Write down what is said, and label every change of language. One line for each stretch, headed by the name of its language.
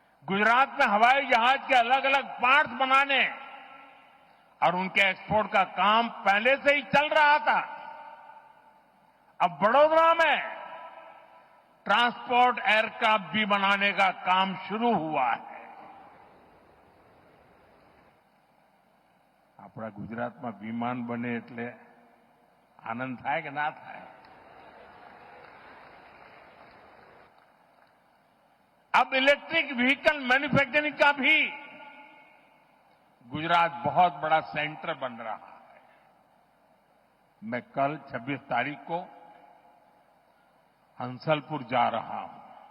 Hindi: गुजरात में हवाई जहाज के अलग अलग पार्ट्स बनाने और उनके एक्सपोर्ट का काम पहले से ही चल रहा था. अब बड़ौदा में ट्रांसपोर्ट एयरक्राफ्ट भी बनाने का काम शुरू हुआ है.
Gujarati: આપણા ગુજરાતમાં વિમાન બને એટલે આનંદ થાય કે ના થાય?
Hindi: अब इलेक्ट्रिक व्हीकल मैन्युफैक्चरिंग का भी गुजरात बहुत बड़ा सेंटर बन रहा है. मैं कल 26 तारीख को हंसलपुर जा रहा हूं.